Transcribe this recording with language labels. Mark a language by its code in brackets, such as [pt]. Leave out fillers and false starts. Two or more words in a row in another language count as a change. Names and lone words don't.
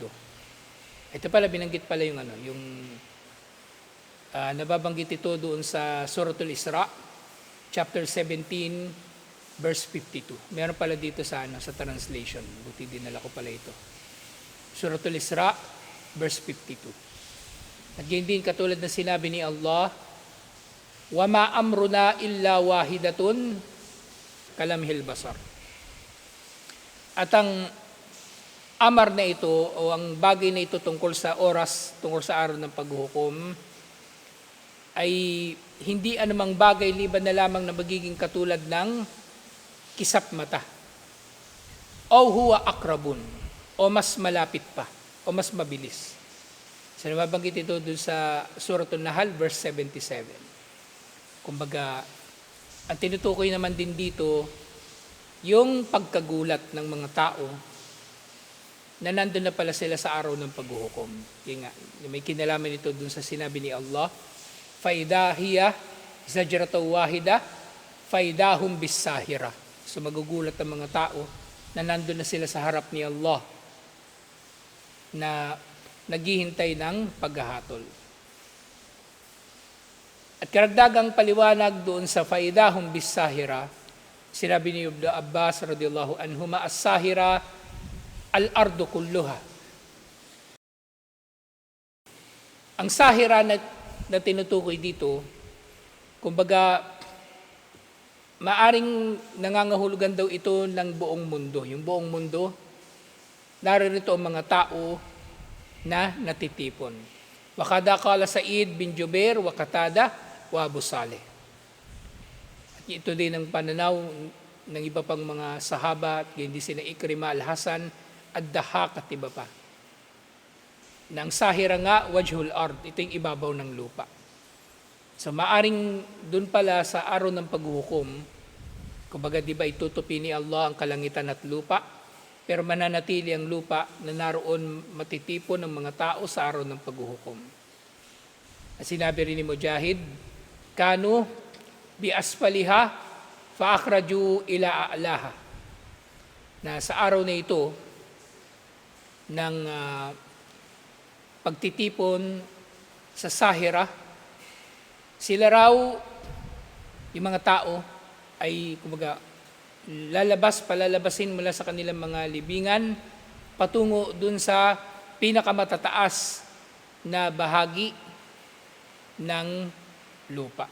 [tl] Ito pala, binanggit pala yung nababanggit ito doon sa Suratul Isra, chapter 17, verse 52. Meron pala dito sa translation. Buti dinala ko pala ito. Suratul Isra, verse 52. At ganyan din katulad na sinabi ni Allah, [ar] "وما أمرنا إلا واحدة كلمح بالبصر." [tl] At ang amar na ito o ang bagay na ito tungkol sa oras, tungkol sa araw ng paghuhukom, ay hindi anumang bagay liban na lamang na magiging katulad ng kisap mata. [ar] أو هو أقرب, [tl] o mas malapit pa, o mas mabilis. So nababanggit ito doon sa Suratul Nahl, verse 77. Kumbaga, ang tinutukoy naman din dito, yung pagkagulat ng mga tao na nandun na pala sila sa araw ng paghuhukom. Yung nga, may kinalaman ito doon sa sinabi ni Allah, [ar] فَإِذَا هِيَ زَجْرَةٌ وَاحِدَةٌ فَإِذَا هُمْ بِالسَّاهِرَةِ. [tl] So magugulat ang mga tao na nandun na sila sa harap ni Allah na naghihintay ng paghahatol. At karagdagang paliwanag doon sa [ar] فَإِذَا هُمْ بِالسَّاهِرَةِ, [tl] sinabi ni [ar] Ibn Abbas رضي الله عنهما, الساهرة الأرض كلها. [tl] Ang sahira na tinutukoy dito, kumbaga, maaring nangangahulugan daw ito ng buong mundo. Yung buong mundo, naririto ang mga tao na natitipon. [ar] وكذا قال سعيد بن جبير وقتادة وأبو صالح. [tl] At ito din ang pananaw ng iba pang mga sahaba, at hindi sila Ikrima al-Hasan, ad-Dahak at iba pa. Nang sahira nga, [ar] وجه الأرض, [tl] ito yung ibabaw ng lupa. So maaring dun pala sa araw ng paghuhukom, kumbaga di ba itutupi ni Allah ang kalangitan at lupa, pero mananatili ang lupa na naroon matitipon ng mga tao sa araw ng paghuhukom. At sinabi rin ni Mujahid, [ar] كانوا بأسفلها فأخرجوا إلى أعلاها. [tl] Na sa araw na ito ng pagtitipon sa sahira, sila raw, yung mga tao, ay kumbaga palalabasin mula sa kanilang mga libingan patungo dun sa pinakamatataas na bahagi ng lupa.